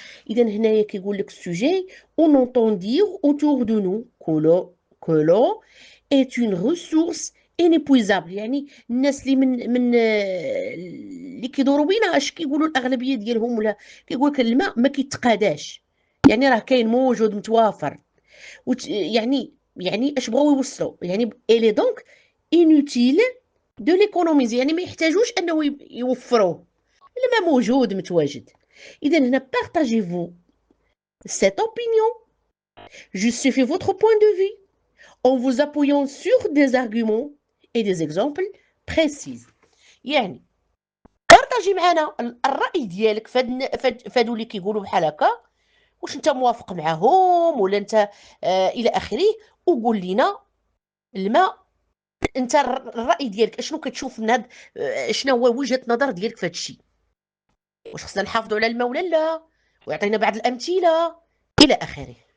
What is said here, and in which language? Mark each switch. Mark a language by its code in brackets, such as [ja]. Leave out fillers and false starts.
[ar] اذا هنايا كيقول لك السوجي [fr] on entend dire autour de nous que l'eau est une ressource inépuisable، [ar] يعني الناس اللي من اللي كيدوروا بينا اش كيقولوا الاغلبيه ديالهم، ولا كيقول لك الماء ما كيتقاداش، يعني راه كاين موجود متوافر، يعني اش بغاو يوصلوا، يعني الي دونك انوتيل دو ليكونوميزي، يعني ما يحتاجوش انه يوفروه، الماء موجود متواجد. اذا هنا بارطاجيفو [fr] cette opinion, justifiez votre point de vue en vous appuyant sur des arguments et des exemples précis. [ar] يعني بارطاجي معنا الراي ديالك فهادو اللي كيقولوا بحال هكا، واش انت موافق معاهم ولا انت الى اخره، وقول لنا الماء انت الراي ديالك اشنو كتشوف من هاد، شنو هو وجهه نظر ديالك في هذا الشيء، واش خصنا نحافظوا على الماء ولا لا، ويعطينا بعض الامثله الى اخره.